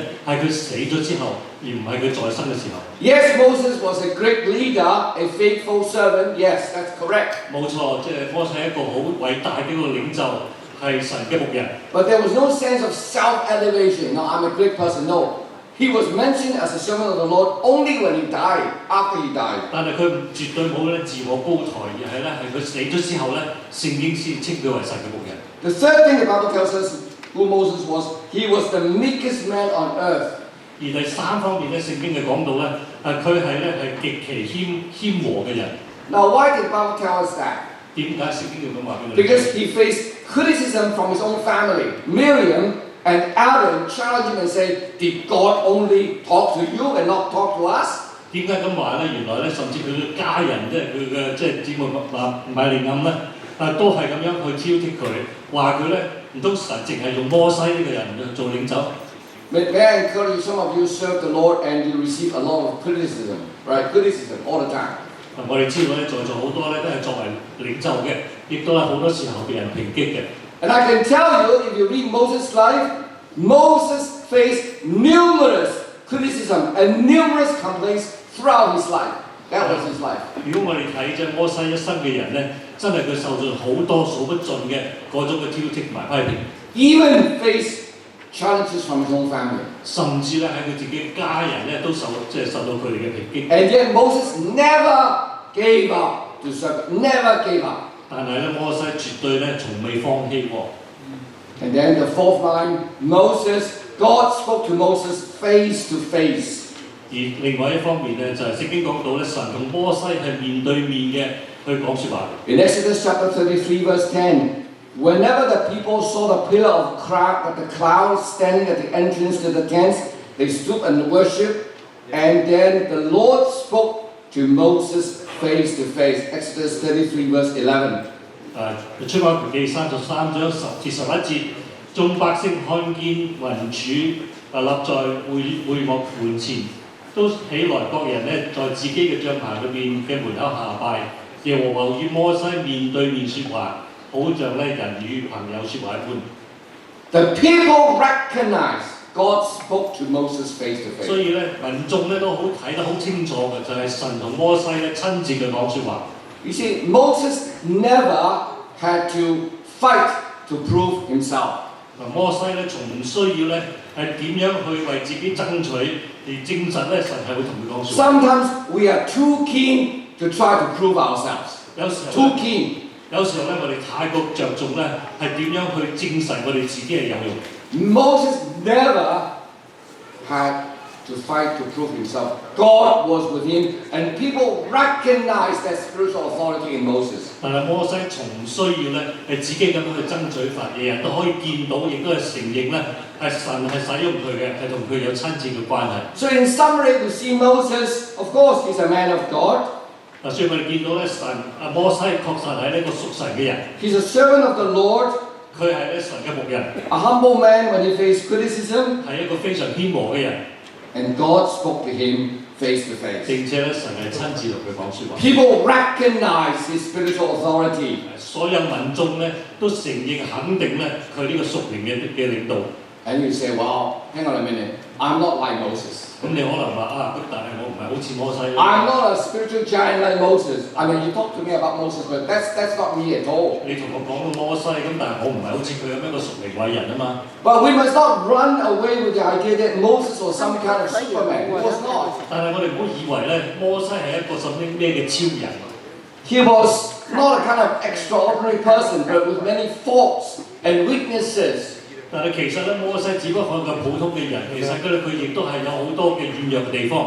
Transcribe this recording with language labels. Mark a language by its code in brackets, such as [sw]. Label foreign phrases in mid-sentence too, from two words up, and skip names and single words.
[yue] 係佢死咗之後，而唔係佢在生嘅時候。 [en] Yes, Moses was a great leader, a faithful servant. Yes, that's correct. [yue] 冇錯，即係摩西係一個好偉大嘅一個領袖，係神嘅僕人。 [en] But there was no sense of self-elevation. No, I'm a great person. No. He was mentioned as a servant of the Lord only when he died, after he died. [yue] 但係佢絕對冇咧自我高抬，而係咧係佢死咗之後咧，聖經先稱佢為神嘅僕人。 [en] The third thing the Bible tells us who Moses was, he was the meekest man on earth. [yue] 而第三方面咧，聖經就講到咧，佢係咧係極其謙和嘅人。 [en] Now, why did the Bible tell us that? [yue] 點解聖經要咁話俾我哋？ [en] Because he faced criticism from his own family. Miriam and Aaron challenged him and said, did God only talk to you and not talk to us? [yue] 點解咁話咧？原來咧，甚至佢嘅家人，即係佢嘅即係姊妹米利暗咧，都係咁樣去挑剔佢，話佢咧唔通神淨係用摩西呢個人做領袖？ [en] May I encourage you, some of you serve the Lord and you receive a lot of criticism, right? Criticism all the time. [yue] 我哋知道咧，在座好多咧都係作為領袖嘅，亦都係好多時候被人抨擊嘅。 [en] And I can tell you, if you read Moses' life, Moses faced numerous criticism and numerous complaints throughout his life. That was his life. [yue] 如果我哋睇即係摩西一生嘅人咧，真係佢受盡好多數不盡嘅嗰種嘅挑剔同埋批評。 [en] Even faced challenges from his own family. [yue] 甚至咧喺佢自己家人咧都受到佢哋嘅抨擊。 [en] And yet Moses never gave up to serve. Never gave up. [yue] 但係咧，摩西絕對咧從未放棄過。 [en] And then the fourth line, God spoke to Moses face to face. [yue] 而另外一方面咧，就係聖經講到咧，神同摩西係面對面嘅去講説話。 [en] In Exodus chapter 33, verse 10, whenever the people saw the pillar of the cloud standing at the entrance to the tents, they stood and worshipped. And then the Lord spoke to Moses face to face. Exodus 33, verse 11. [yue] 出埃及記33章10至11節，眾百姓看見雲柱立在會幕門前，都起來，各人咧在自己嘅帳棚裏邊嘅門口下拜。耶和華與摩西面對面説話，好像咧人與朋友説話一般。 [en] The people recognized God spoke to Moses face to face. [yue] 所以咧，民眾咧都好睇得好清楚嘅，就係神同摩西咧親自嘅講説話。 [en] You see, Moses never had to fight to prove himself. [yue] 摩西咧從唔需要咧係點樣去為自己爭取，而證實咧神係會同佢講説話。 [en] Sometimes we are too keen to try to prove ourselves. [yue] 有時候 [en] Too keen. [yue] 有時候咧，我哋太過着重咧係點樣去證實我哋自己係有用。 [en] Moses never had to fight to prove himself. God was with him, and people recognized that spiritual authority in Moses. [yue] 但係摩西從唔需要咧係自己咁樣去爭取法，人人都可以見到，亦都係承認咧係神係使用佢嘅，係同佢有親切嘅關係。 [en] So in summary, we see Moses, of course, he's a man of God. [yue] 所以我哋見到咧摩西確實係呢個屬神嘅人， [en] He's a servant of the Lord, [yue] 佢係咧神嘅牧人， [en] a humble man when he faced criticism, [yue] 係一個非常謙和嘅人， [en] and God spoke to him face to face. [yue] 並且咧神係親自同佢講説話。 [en] People recognize his spiritual authority. [yue] 所有民眾咧都承認肯定咧佢呢個屬靈嘅領導。 [en] And you say, well, hang on a minute, I'm not like Moses. [yue] 咁你可能話啊，咁但係我唔係好似摩西。 [en] I'm not a spiritual giant like Moses. I mean, you talk to me about Moses, but that's not me at all. [yue] 你同我講到摩西咁，但係我唔係好似佢咁樣一個屬靈偉人啊嘛。 [en] But we must not run away with the idea that Moses was some kind of Superman. He was not. [yue] 但係我哋唔好以為咧，摩西係一個甚至咩嘅超人。 [en] He was not a kind of extraordinary person, but with many faults and weaknesses. [yue] 但係其實咧，摩西只不過係一個普通嘅人，其實佢亦都係有好多嘅軟弱嘅地方。